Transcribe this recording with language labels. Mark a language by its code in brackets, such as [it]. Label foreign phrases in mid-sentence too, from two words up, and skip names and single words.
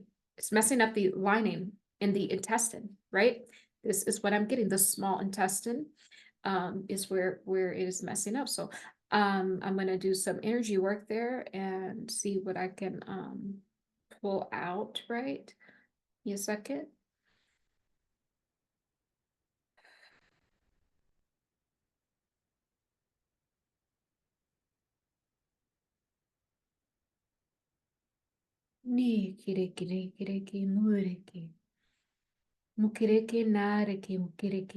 [en] It's messing up the lining in the intestine, right? This is what I'm getting. The small intestine is where it is messing up. So I'm gonna do some energy work there and see what I can pull out, right? Give me a second. Ni kireki ni kireki mureki. Mukireke nareke mukireke.